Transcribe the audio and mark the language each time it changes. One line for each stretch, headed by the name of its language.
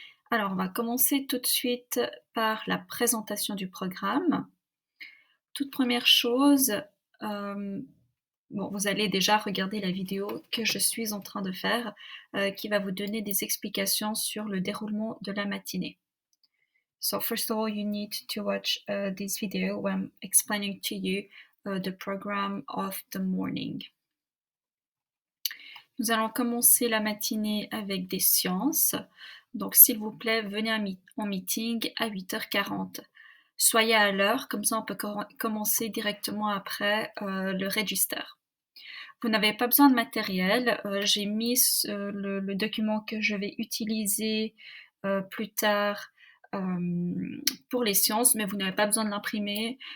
French: Alors, on va commencer tout de suite par la présentation du programme. Toute première chose, euh, bon, vous allez déjà regarder la vidéo que je suis en train de faire, qui va vous donner des explications sur le déroulement de la matinée.
English: So first of all, you need to watch this video where I'm explaining to you the program of the morning.
French: Nous allons commencer la matinée avec des sciences. Donc, s'il vous plaît, venez en meeting à 8h40. Soyez à l'heure, comme ça on peut commencer directement après le register. Vous n'avez pas besoin de matériel. J'ai mis le document que je vais utiliser plus tard pour les sciences, mais vous n'avez pas besoin de l'imprimer.